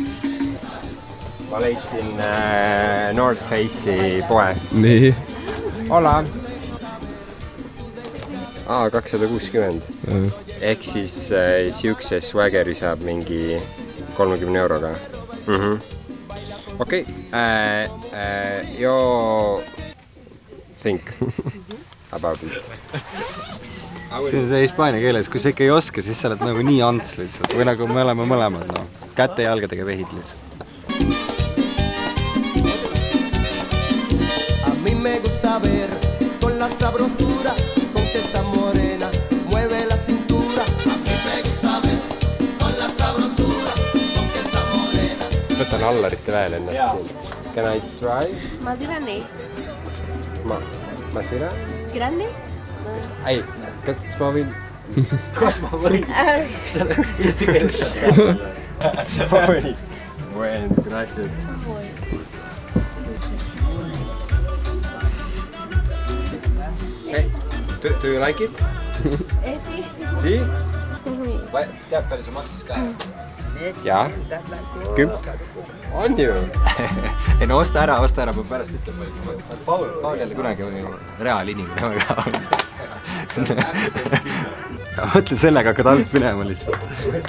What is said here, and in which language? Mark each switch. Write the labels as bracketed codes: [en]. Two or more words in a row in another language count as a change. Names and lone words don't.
[et] Ma leidsin North Face'i poe. Nii. Hola! 260. Ehk siis siukse swageri saab mingi 30 euroga. Okei. [en] You think about it. [et] See on see hispaania keeles. Kui sa ikka ei oska, siis sa oled nagu nii ants lihtsalt. Või nagu me oleme mõlemad, no. Käte ja jalgadega vehid lihtsalt. [es] Me gusta ver con la sabrosura con que esa morena mueve la cintura. A mí me gusta ver con la sabrosura con que esa morena. [et] Võtan Allarite veel ennast siin. [en] Can I try? [es] Más grande. Masira? Grande? [et] Ei, kas ma võin? Kas ma võin? Eesti keeles. [es] Bueno, gracias. [en] Hey, do you like it? [es] Sí. Si? [et] Tead palju see maksis ka? Jaa. 10. On ju? Ei no osta ära, ma pärast ütleb. Paul jälle kunagi oli reaalinimene väga. Mõtle sellega hakkad alt minema lihtsalt.